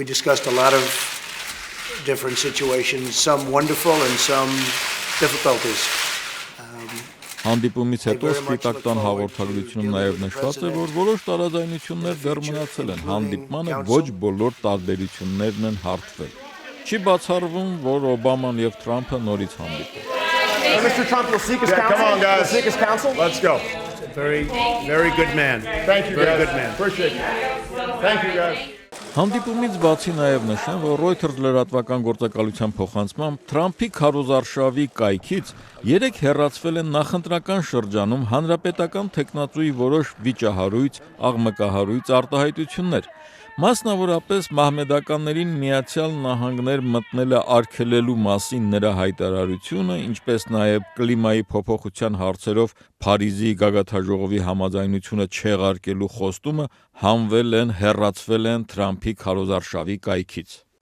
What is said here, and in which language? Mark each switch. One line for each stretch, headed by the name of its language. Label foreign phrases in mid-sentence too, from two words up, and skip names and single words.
Armenian: Հանդիպումից հետո Սպիտակ տան հաղորդագրությունում նաև նշված է, որ որոշ տարաձայնություններ դեռ մնացել են, հանդիպմանը ոչ բոլոր տարբերություններն են հարթվել։ Չի բացառվում, որ Օբաման և Թրամփը նորից հանդիպեն։
English: Mr. Trump, you'll seek his counsel? Come on, guys. You'll seek his counsel? Let's go. Very good man. Thank you, Very guys. good man. Appreciate you. Thank you, guys.
Armenian: Հանդիպումից բացի նաև նշեմ, որ Reuters լրատվական գործակալության փոխանցմամբ Թրամփի քարոզարշավի կայքից երեք հեռացվել են նախընտրական շրջանում հանրապետական թեկնածուի որոշ վիճահարույց, աղմկահարույց արտահայտություններ։ Մասնավորապես մահմեդականներին Միացյալ Նահանգներ մտնելը արգելելու մասին նրա հայտարարությունը, ինչպես նաև կլիմայի փոփոխության հարցերով Փարիզի գագաթաժողովի համաձայնությունը չեղարկելու խոստումը հեռացվել են Թրամփի քարոզարշավի կայքից։